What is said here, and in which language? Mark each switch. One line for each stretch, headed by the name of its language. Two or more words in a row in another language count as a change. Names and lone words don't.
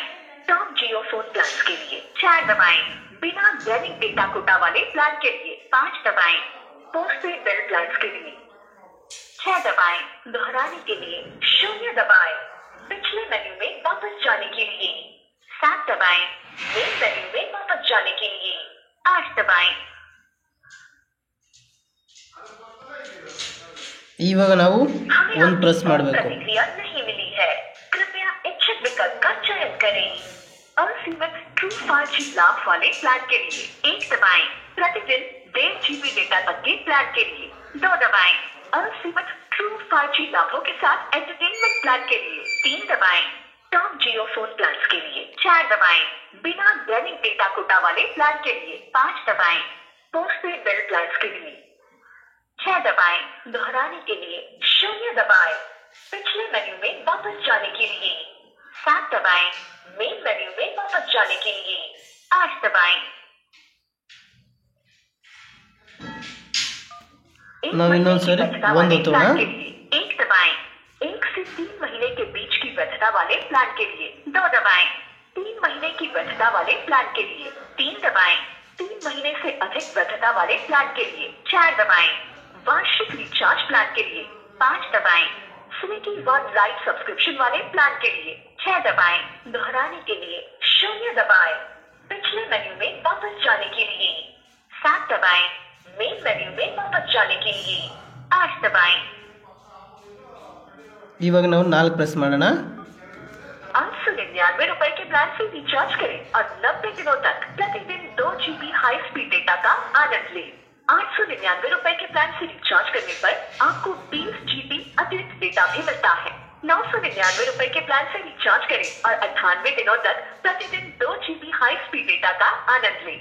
English: top Jio phone plan
Hindi: के लिए 4 दबाएं। बिना दैनिक
English: data quota
Hindi: वाले प्लान के लिए 5 दबाएं।
English: postpaid bill plan
Hindi: के लिए 6 दबाएं। दोहराने के लिए 0 दबाएं। पिछले मेन्यू में वापस जाने के लिए 7 दबाएं।
English: main menu
Hindi: में वापस जाने के लिए 8 दबाएं।
Kannada: ಇವಾಗ ನಾವು ಒಂದು ಪ್ರೆಸ್ ಮಾಡಬೇಕು.
Hindi: प्रतिक्रिया नहीं मिली है, कृपया इच्छित विकल्प का चयन करें। असीमित ट्रू 5G लाभ वाले प्लान के लिए 1 दबाएं। प्रतिदिन 1.5 GB डेटा तक के प्लान के लिए 2 दबाएं। असीमित ट्रू 5G लाभों के साथ
English: entertainment plan
Hindi: के लिए 3 दबाएं।
English: top Jio phone plan
Hindi: के लिए 4 दबाएं। बिना दैनिक
English: data quota
Hindi: वाले प्लान के लिए 5 दबाएं।
English: postpaid bill plan
Hindi: के लिए 6 दबाएं। दोहराने के लिए 0 दबाएं। पिछले मेन्यू में वापस जाने के लिए 7 दबाएं।
English: main menu
Hindi: में वापस जाने के लिए 8 दबाएं।
Kannada: ನಾವು ಇನ್ನೊಂದ್ಸರಿ ಒಂದು ತೋಣ
Hindi: 1 दबाएं। 1 से 3 महीने के बीच की वैधता वाले प्लान के लिए 2 दबाएं। 3 महीने की वैधता वाले प्लान के लिए 3 दबाएं। 3 महीने से अधिक वैधता वाले प्लान के लिए 4 दबाएं। वार्षिक रिचार्ज प्लान के लिए 5 दबाएं। स्विगी वन लाइव सब्सक्रिप्शन वाले प्लान के लिए 6 दबाएं। दोहराने के लिए 0 दबाएं। पिछले मेन्यू में वापस जाने के लिए 7 दबाएं।
English: main menu
Hindi: में वापस जाने के लिए 8 दबाएं।
Kannada: ಇವಾಗ ನಾವು 4 ಪ್ರೆಸ್ ಮಾಡೋಣ.
Hindi: 899 रुपए के प्लान से रिचार्ज करें और 90 दिनों तक प्रतिदिन 2 GB
English: high speed data
Hindi: का आनंद लें। 899 रुपए के प्लान से रिचार्ज करने पर आपको 20 GB अतिरिक्त डेटा भी मिलता है। 999 रुपए के प्लान से रिचार्ज करें और 98 दिनों तक प्रतिदिन 2 GB
English: high speed data
Hindi: का आनंद लें।